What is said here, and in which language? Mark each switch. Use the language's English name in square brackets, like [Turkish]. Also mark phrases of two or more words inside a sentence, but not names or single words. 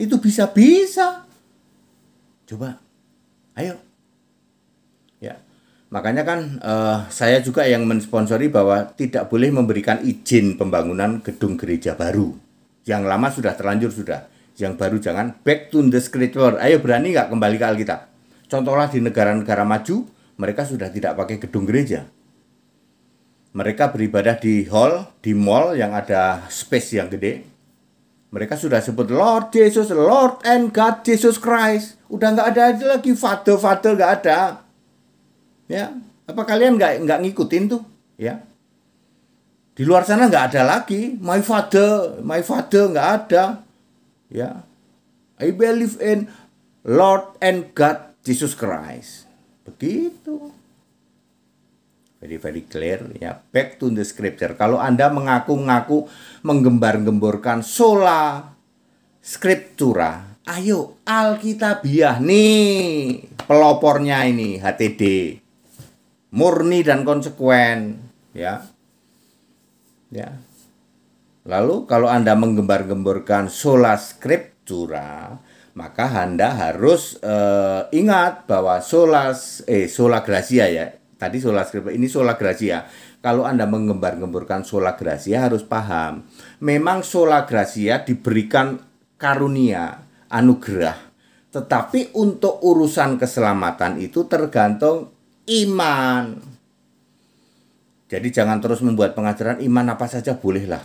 [Indonesian] Itu bisa-bisa. Coba, ayo. Ya, makanya kan saya juga yang mensponsori bahwa tidak boleh memberikan izin pembangunan gedung gereja baru. Yang lama sudah terlanjur sudah. Yang baru jangan. [English] Back to the scripture. [Indonesian] Ayo, berani nggak kembali ke Alkitab? Contohlah di negara-negara maju, mereka sudah tidak pakai gedung gereja. Mereka beribadah di hall, di mall yang ada space yang gede. Mereka sudah sebut [English] Lord Jesus, Lord and God Jesus Christ. [Indonesian] Udah nggak ada lagi Father nggak ada. Ya, apa kalian nggak ngikutin tuh? Ya, di luar sana nggak ada lagi [English] my father [Indonesian] nggak ada. Ya, [English] I believe in Lord and God Jesus Christ. [Indonesian] Begitu. [English] Very clear [Indonesian] ya. [English] Back to the scripture. [Indonesian] Kalau Anda mengaku-ngaku menggembar-gemborkan [Latin] sola scriptura, [Indonesian] ayo Alkitabiah nih pelopornya ini HTD. Murni dan konsekuen ya. Ya. Lalu kalau Anda menggembar-gemborkan [Latin] sola scriptura, [Indonesian] maka Anda harus ingat bahwa [Latin] sola gracia [Indonesian] ya. Tadi [Latin] sola scriptura, [Indonesian] ini [Latin] sola gracia. [Indonesian] Kalau Anda menggembar-gemborkan [Latin] sola gracia [Indonesian] harus paham. Memang [Latin] sola gracia [Indonesian] diberikan karunia, anugerah. Tetapi untuk urusan keselamatan itu tergantung iman. Jadi jangan terus membuat pengajaran iman apa saja bolehlah.